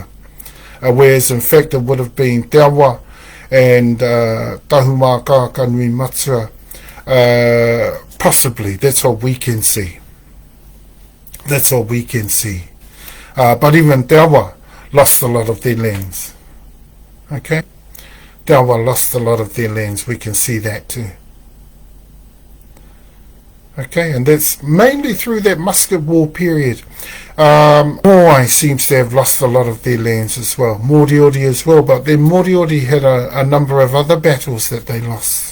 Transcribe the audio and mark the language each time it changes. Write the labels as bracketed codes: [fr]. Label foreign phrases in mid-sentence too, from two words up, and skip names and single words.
[en] Whereas in fact it would have been Te Awa and Tahumaakaakanuimatua. Possibly, that's what we can see. But even Te Awa lost a lot of their lands. Okay? Te Awa lost a lot of their lands. We can see that too. Okay, and that's mainly through that Musket War period. Moai seems to have lost a lot of their lands as well. Moriori as well, but then Moriori had a number of other battles that they lost.